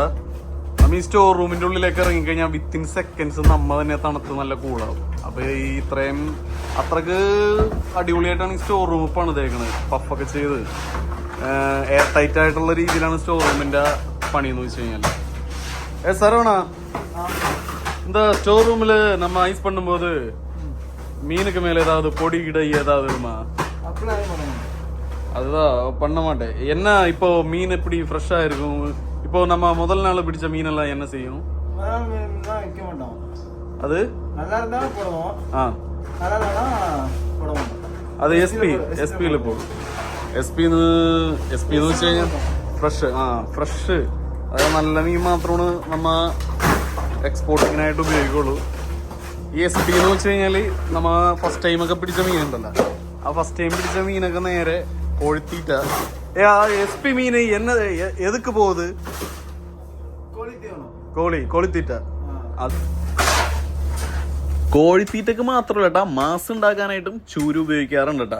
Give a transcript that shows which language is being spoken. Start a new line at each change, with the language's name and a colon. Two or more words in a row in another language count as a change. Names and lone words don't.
Malayalam: നമ്മ ഈ സ്റ്റോർ റൂമിന്റെ ഉള്ളിലേക്ക് ഇറങ്ങിക്കഴിഞ്ഞാൽ
English: within seconds
Malayalam: നമ്മ തന്നെ തണുത്ത് നല്ല കൂളാവും. അപ്പൊ ഈ ഇത്രയും അത്രക്ക് അടിപൊളിയായിട്ടാണ് ഈ
English: store room
Malayalam: പണിതേക്കണത്. പഫൊക്കെ ചെയ്ത്
English: air tight
Malayalam: ആയിട്ടുള്ള രീതിയിലാണ് സ്റ്റോർ റൂമിന്റെ പണി എന്ന് വെച്ച് കഴിഞ്ഞാൽ. സരവണ,
Tamil: இந்த ஸ்டோர் ரூம்ல நம்ம ஐஸ் பண்ணும்போது மீனுக்கு மேல ஏதாவது பொடி கிட ஏதாவது வருமா? அதுதான் பண்ண மாட்டேன். என்ன இப்போ மீன் எப்படி ஃப்ரெஷ்ஷா இருக்கும்? இப்போ நம்ம முதல் நாள் பிடிச்ச மீன் எல்லாம் என்ன செய்யும்? அது அது எஸ்பியில போடும்.
Malayalam: എസ്പിന്ന് വെച്ച് കഴിഞ്ഞാൽ ഫ്രഷ് അതായത് നല്ല മീൻ മാത്രമാണ് നമ്മ എക്സ്പോർട്ടിങ്ങിനായിട്ട് ഉപയോഗിക്കുള്ളൂ. ഈ എസ് പി എന്ന് വെച്ച് കഴിഞ്ഞാൽ നമ്മ ഫസ്റ്റ് ടൈമൊക്കെ പിടിച്ച മീനുണ്ടല്ലോ, ആ
English: first time
Malayalam: പിടിച്ച മീനൊക്കെ നേരെ കൊഴുത്തിട്ട എസ് പി മീൻ എന്ന എതുക്ക് പോകുന്നത് കൊളുത്തിട്ട കോഴിത്തീറ്റക്ക് മാത്രമല്ല കേട്ടാ, മാസ് ഉണ്ടാക്കാനായിട്ടും ചൂര് ഉപയോഗിക്കാറുണ്ട് കേട്ടാ.